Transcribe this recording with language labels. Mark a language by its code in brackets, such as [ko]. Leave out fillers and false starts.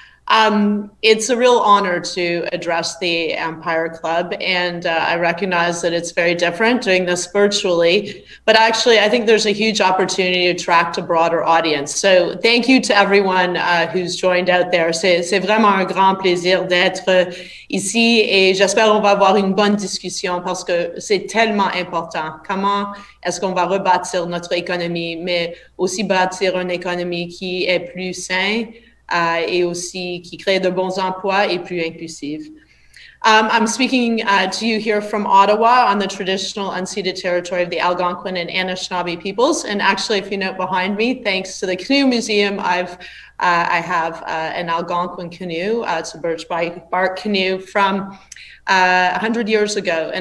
[en] It's a real honor to address the Empire Club, and I recognize that it's very different doing this virtually, but actually I think there's a huge opportunity to attract a broader audience. So thank you to everyone who's joined out there. [fr] C'est vraiment un grand plaisir d'être ici et j'espère qu'on va avoir une bonne discussion parce que c'est tellement important. Comment est-ce qu'on va rebâtir notre économie, mais aussi bâtir une économie qui est plus saine, et aussi qui crée de bons emplois et plus inclusive. [en] I'm speaking to you here from Ottawa on the traditional unceded territory of the Algonquin and Anishinaabe peoples. And actually, if you note behind me, thanks to the Canoe Museum, I have an Algonquin canoe. It's a birch bark canoe from 100 years ago.